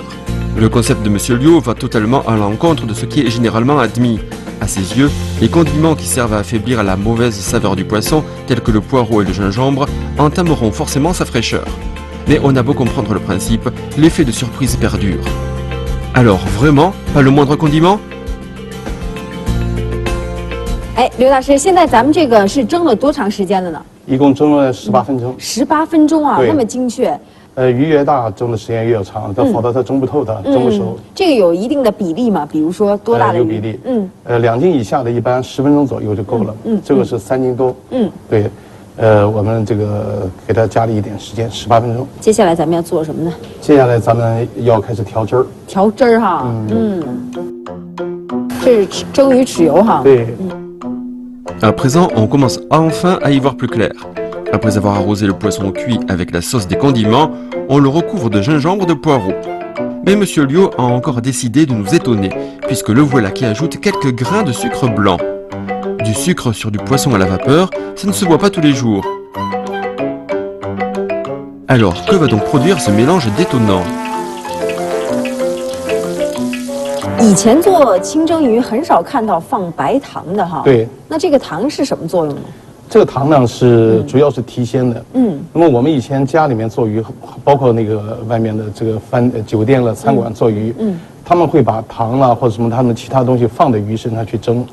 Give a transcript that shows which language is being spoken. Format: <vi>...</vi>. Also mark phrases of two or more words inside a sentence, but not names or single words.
<fr>Le concept de Monsieur Liu va totalement à l'encontre de ce qui est généralement admis. À ses yeux, les condiments qui servent à affaiblir la mauvaise saveur du poisson, tels que le poireau et le gingembre, entameront forcément sa fraîcheur. Mais on a beau comprendre le principe, l'effet de surprise perdure. Alors vraiment, pas le moindre condiment ?</fr> <zh>哎，刘大师，现在咱们这个是蒸了多长时间了呢？一共蒸了18分钟。 18分钟啊，那么精确。鱼越大，蒸的时间越长，否则它蒸不透它，蒸不熟。这个有一定的比例吗？比如说多大的鱼？有比例。2斤以下的，一般10分钟左右就够了。这个是3斤多。对。我们这个给它加了一点时间，18分钟。接下来咱们要做什么呢？接下来咱们要开始调汁儿。调汁儿哈。这是蒸鱼豉油哈。对。</zh> <fr>À présent, on commence enfin à y voir plus clair. Après avoir arrosé le poisson cuit avec la sauce des condiments, on le recouvre de gingembre de poireau. Mais Monsieur Liu a encore décidé de nous étonner, puisque le voilà qui ajoute quelques grains de sucre blanc. Du sucre sur du poisson à la vapeur, ça ne se voit pas tous les jours. Alors, que va donc produire ce mélange détonnant?</fr> <zh>以前做清蒸鱼很少看到放白糖的哈。对，那这个糖是什么作用呢？这个糖呢是主要是提鲜的。那么我们以前家里面做鱼，包括那个外面的这个酒店了、餐馆做鱼，他们会把糖啦或者什么他们其他东西放在鱼身上去蒸。</zh>